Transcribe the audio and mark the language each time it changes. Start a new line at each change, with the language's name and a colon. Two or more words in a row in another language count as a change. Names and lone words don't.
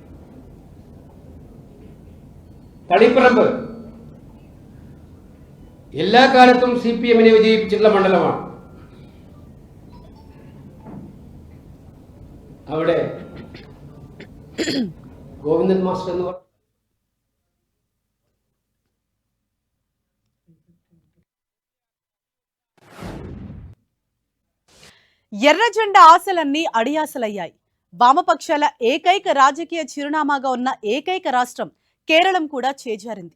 Malayalam: തളിപ്പറമ്പ് എല്ലാ കാലത്തും CPM-നെ വിജയിപ്പിച്ചിട്ടുള്ള മണ്ഡലമാണ്. അവിടെ ഗോവിന്ദൻ മാസ്റ്റർ എന്ന്
Telugu: ఎర్ర జెండా ఆశలన్నీ అడియాసలయ్యాయి. వామపక్షాల ఏకైక రాజకీయ చిరునామాగా ఉన్న ఏకైక రాష్ట్రం కేరళం కూడా చేజారింది.